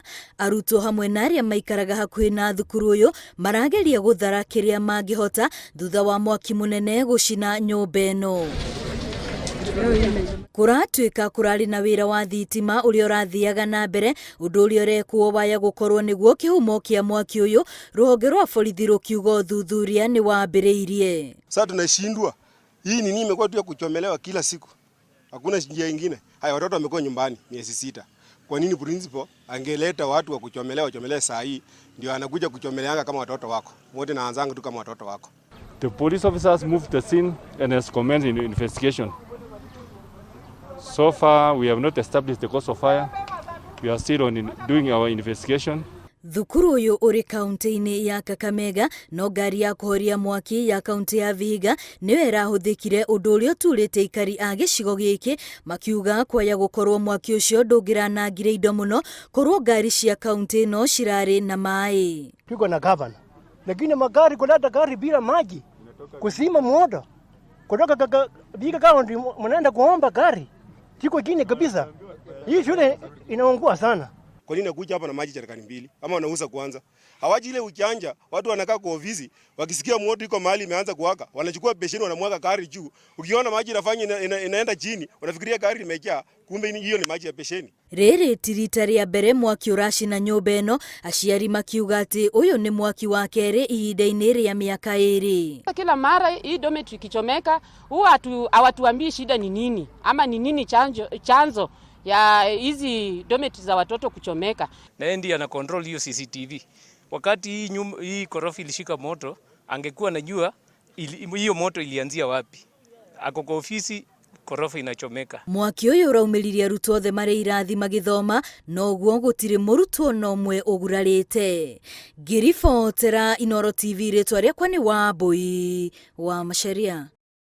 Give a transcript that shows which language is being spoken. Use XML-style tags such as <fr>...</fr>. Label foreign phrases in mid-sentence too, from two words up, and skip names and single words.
<ki>Arutwo hamwe na arĩa maikaraga hakuhĩ na thukuru ũyũ marageria gũthara kĩrĩa mangĩhota thutha wa mwaki mũnene gũcina nyũmba ĩno. Kũratuĩka kũrarĩ na wĩra wa thitima ũrĩa ũrathiaga na mbere, ũndũ ũrĩa ũrekwo waya gũkorwo nĩguo kĩhumo kĩa mwaki ũyũ, rũhonge rwa borithi rũkiuga ũthuthuria nĩ wambĩrĩirie.</ki> <sw>Sasa tunashindwa. Hii nini imekuwa tu ya kuchomelewa kila siku. Hakuna njia nyingine. Haya, watoto wamekuwa nyumbani miezi 6. Kwa nini principal angeleta watu wa kuchomelea saa hii ndio anakuja kuchomeleanga kama watoto wako? Wote naanzanga tu kama watoto wako.</sw> <en>The police officers moved the scene and has commenced an investigation. So far we have not established the cause of fire. We are still doing our investigation.</en> <ki>Thukuru ũyũ ũrĩ kaunti-inĩ ya Kakamega, no ngari ya kũhoria mwaki ya kaunti ya Vihiga nĩyo ĩrahũthĩkire, ũndũ ũrĩa ũturĩte aikari a gĩcigo gĩkĩ makiuga kwaya gũkorwo mwaki ũcio ndũngĩranangire indo mũno, korwo ngari cia kaunti ĩno cirarĩ na maĩ.</ki> <sw>Tuko na gavana, lakini magari kuleta gari bila maji kusima moto kutoka Vihiga kaunti mnaenda kuomba gari kiko chini kabisa. Hii shule inaungua sana. Kwa nini nakuja hapa na maji jerikani 2 ama wanauza kwanza? Hawaji ile uchanja, watu wanakaa kwa ofisi, wakisikia moto iko mahali imeanza kuwaka, wanachukua besheni wanamwaga gari juu. Ukiona maji inafanya inaenda chini, unafikiria gari limejaa, kumbe hiyo ni maji ya besheni.</sw> <ki>Rĩrĩ ti rita rĩa mbere mwaki ũracina nyũmba ĩno, aciari makiuga atĩ ũyũ nĩ mwaki wa kerĩ ihinda-inĩ rĩa mĩaka 2.</ki> <sw>Kila mara hii dormitory ikichomeka, huwa hawatuambii shida ni nini ama ni nini chanzo ya hizi dormitory za watoto kuchomeka. Na ndiye ana control hiyo CCTV. Wakati hii korofi ilishika moto, angekuwa anajua hiyo moto ilianzia wapi. Ako kwa ofisi, korofi inachomeka.</sw> <ki>Mwaki ũyũ ũraumĩririe arutwo othe marĩ irathi magĩthoma, no guo gũtirĩ mũrutwo no ũmwe ũgurarĩte. Ngĩribotera Inooro TV, rĩtwa rĩakwa nĩ Wambui wa Macharia.</ki>